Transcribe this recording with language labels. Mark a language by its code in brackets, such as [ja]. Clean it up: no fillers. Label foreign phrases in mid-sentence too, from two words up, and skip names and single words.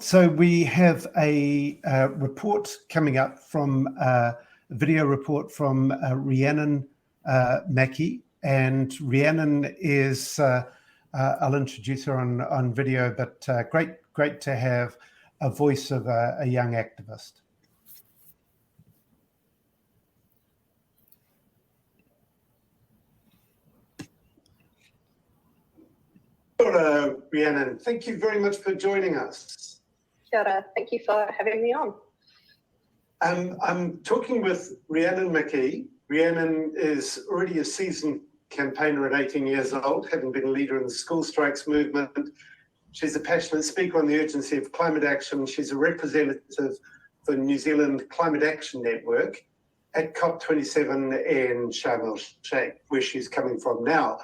[en] So we have a report coming up from a video report from Rhiannon Mackie, and Rhiannon is I'll introduce her on video, but great to have a voice of a young activist. [mi] Kia ora, Rhiannon. [en] Thank you very much for joining us. [mi] Kia ora. [en] Thank you for having me on. I'm talking with Rhiannon Mackie. Rhiannon is already a seasoned campaigner at 18 years old, having been a leader in the school strikes movement. She's a passionate speaker on the urgency of climate action. She's a representative for New Zealand Climate Action Network at COP27 in Sharm el-Sheikh, where she's coming from now.